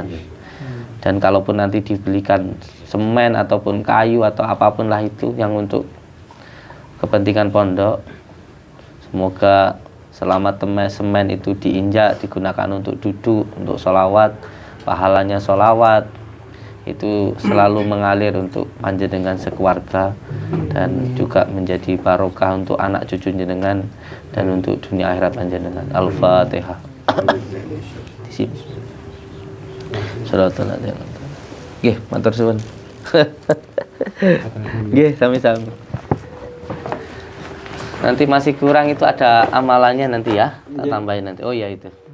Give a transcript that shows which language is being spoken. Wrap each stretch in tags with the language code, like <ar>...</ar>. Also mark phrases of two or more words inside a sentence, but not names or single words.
<id>Dan kalaupun nanti dibelikan semen ataupun kayu atau apapun lah itu yang untuk kepentingan pondok, semoga selama semen itu diinjak, digunakan untuk duduk, untuk sholawat, pahalanya sholawat itu selalu mengalir untuk panjenengan sekeluarga dan juga menjadi barokah untuk anak cucu jenengan dan untuk dunia akhirat panjenengan. Al-Fatihah. Di sini.</id> <ar>Sallallahu alaihi wasallam.</ar> <jv>Nggih, matur suwun. Nggih, sami-sami.</jv> <id>Nanti masih kurang itu ada amalannya nanti ya. Tak tambahin nanti. Oh iya itu.</id>